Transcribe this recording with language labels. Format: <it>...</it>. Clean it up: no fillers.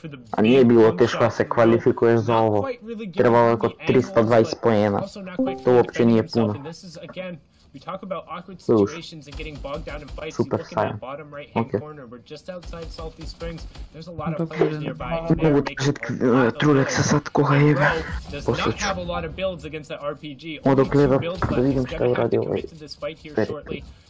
<sr>A nije bilo teško da se kvalifikuješ za ovo. Trebalo je oko 320 poena. To uopće nije puno.</sr> <en>We talk about awkward situations and getting bogged down in fights. You look in that bottom right-hand corner. We're just outside Salty Springs. There's a lot of players nearby.</en> <sr>Trulexa sad koga jebe.</sr> <en>Does not have a lot of builds against that RPG.</en> <sr>Odo gleda da vidim šta je uradio ovaj Perik.</sr>